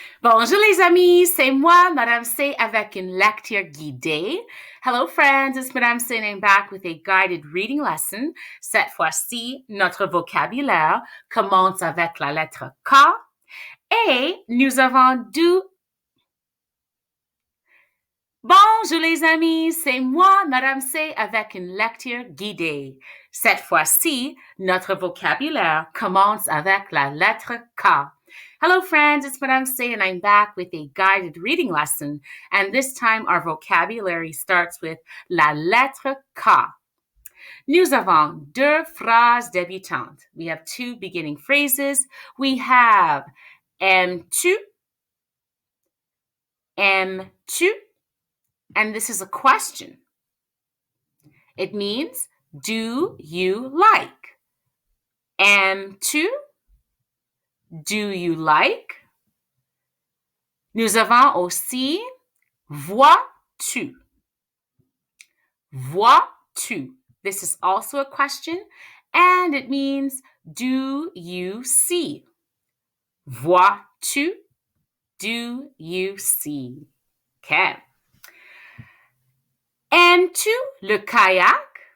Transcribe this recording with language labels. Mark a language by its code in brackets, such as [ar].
[fr] Bonjour les amis, c'est moi, Madame C, avec une lecture guidée. [en] Hello friends, it's Madame C and I'm back with a guided reading lesson. [fr] Cette fois-ci, notre vocabulaire commence avec la lettre K et nous avons deux... Bonjour les amis, c'est moi, Madame C, avec une lecture guidée. Cette fois-ci, notre vocabulaire commence avec la lettre K. [en] Hello friends, it's Madame C and I'm back with a guided reading lesson. And this time our vocabulary starts with [fr] la lettre K. Nous avons deux phrases débutantes. [en] We have two beginning phrases. We have [fr] aimes-tu, aimes-tu, [en] and this is a question. It means, do you like? [fr] Aimes-tu? [en] Do you like? [fr] Nous avons aussi vois-tu? Vois-tu? [en] This is also a question and it means, do you see? [fr] Vois-tu? [en] Do you see? Okay. [fr] Aimes-tu le kayak?